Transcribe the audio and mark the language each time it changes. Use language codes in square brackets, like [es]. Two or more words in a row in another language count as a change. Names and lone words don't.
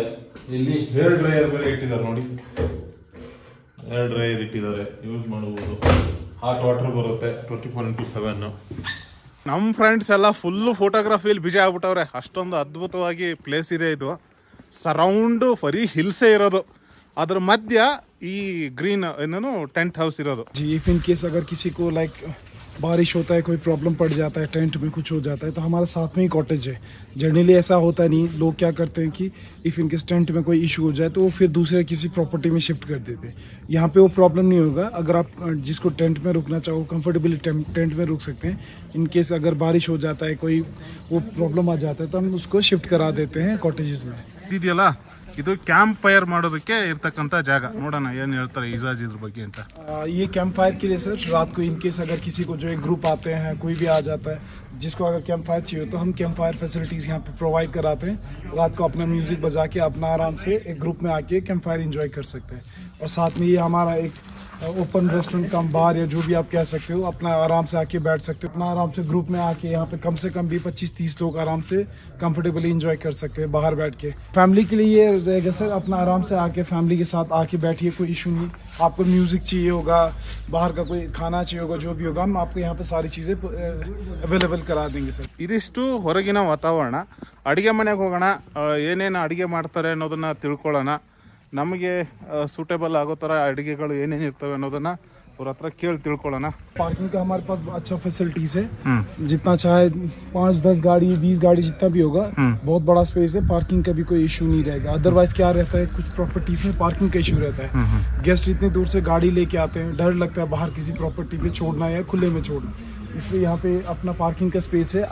[kn] ಇಲ್ಲಿ [en] hair dryer [kn] ಬೇರೆ ಇಟ್ಟಿದ್ದಾರೆ ನೋಡಿ. [en] hair dryer [kn] ಇಟ್ಟಿದ್ದಾರೆ, ಯೂಸ್ ಮಾಡಬಹುದು. [en] hot water [kn] ಬರುತ್ತೆ 24x7. ನಮ್ಮ ಫ್ರೆಂಡ್ಸ್ ಎಲ್ಲ ಫುಲ್ಲು ಫೋಟೋಗ್ರಫಿಲಿ ಬಿಜಿ ಆಗ್ಬಿಟ್ಟವ್ರೆ. ಅಷ್ಟೊಂದು ಅದ್ಭುತವಾಗಿ ಪ್ಲೇಸ್ ಇದೆ ಇದು. ಸರೌಂಡು ಬರೀ ಹಿಲ್ಸೇ ಇರೋದು, ಅದ್ರ ಮಧ್ಯ ಈ ಗ್ರೀನ್ ಏನೇನು [en] tent house [kn] ಇರೋದು. [hi] जी [en] if in case [hi] अगर किसी को लाइक बारिश होता है, कोई प्रॉब्लम पड़ जाता है, टेंट में कुछ हो जाता है, तो हमारे साथ में ही कॉटेज है। जनरली ऐसा होता नहीं, लोग क्या करते हैं कि इफ़ इनके टेंट में कोई इशू हो जाए तो वो फिर दूसरे किसी प्रॉपर्टी में शिफ्ट कर देते हैं। यहाँ पे वो प्रॉब्लम नहीं होगा। अगर आप जिसको टेंट में रुकना चाहो कंफर्टेबली टेंट में रुक सकते हैं। [en] in case [hi] अगर बारिश हो जाता है, कोई वो प्रॉब्लम आ जाता है, तो हम उसको शिफ्ट करा देते हैं कॉटेजेस में। [kn] ಇದೆಯಲ್ಲ ಇದು [en] camp fire [kn] ಮಾಡೋದಕ್ಕೆ ಇರ್ತಕ್ಕಂಥ ಜಾಗ. ನೋಡೋಣ ಏನು ಹೇಳ್ತಾರೆ ಇಜಾಜ್ ಇದ್ರ ಬಗ್ಗೆ ಅಂತ. [hi] ये [en] camp fire [hi] के लिए सर, रात को इनकेस अगर किसी को जो एक ग्रुप आते हैं, कोई भी आ जाता है जिसको अगर [en] camp fire [hi] चाहिए तो हम [en] camp fire facilities [hi] यहाँ पे प्रोवाइड कराते हैं। रात को अपना म्यूज़िक बजा के अपना आराम से एक ग्रुप में आके [en] camp fire [hi] इंजॉय कर सकते हैं। और साथ में ये हमारा एक [en] open restaurant cum bar [hi] या जो भी आप कह सकते हो, अपना आराम से आके बैठ सकते हो। अपना आराम से ग्रुप में आके यहाँ पे कम से कम भी 25-30 लोग आराम से कंफर्टेबली इंजॉय कर सकते हैं बाहर बैठ के। फैमिली के लिए ये रहेगा सर, अपना आराम से आके फैमिली के साथ आके बैठिए, कोई इशू नहीं। आपको म्यूज़िक चाहिए होगा, बाहर का कोई खाना चाहिए होगा, जो भी होगा हम आपको यहाँ पे सारी चीज़ें अवेलेबल करा देंगे सर। [kn] ಇದಿಷ್ಟು ಹೊರಗಿನ ವಾತಾವರಣ. ಅಡುಗೆ ಮನೆಗೆ ಹೋಗೋಣ, ಏನೇನು ಅಡುಗೆ ಮಾಡ್ತಾರೆ ಅನ್ನೋದನ್ನು ತಿಳ್ಕೊಳ್ಳೋಣ. ನಮಗೆ ಸೂಟೇಬಲ್ ಆಗೋ ಥರ ಅಡುಗೆಗಳು ಏನೇನು ಇರ್ತವೆ ಅನ್ನೋದನ್ನು ಅವ್ರ ಹತ್ರ ಕೇಳಿ ತಿಳ್ಕೊಳ್ಳೋಣ. [hi] पार्किंग का हमारे पास अच्छा फैसिलिटीज है। जितना चाहे 5-10 गाड़ी 20 गाड़ी जितना भी होगा, बहुत बड़ा स्पेस है। पार्किंग का भी कोई इशू नहीं रहेगा। अदरवाइज क्या रहता है, कुछ प्रॉपर्टीज में पार्किंग का इशू रहता है। गेस्ट इतनी दूर से गाड़ी लेके आते हैं, डर लगता है बाहर किसी प्रॉपर्टी पे छोड़ना या खुले में छोड़ना, इसलिए यहाँ पे अपना पार्किंग का स्पेस है।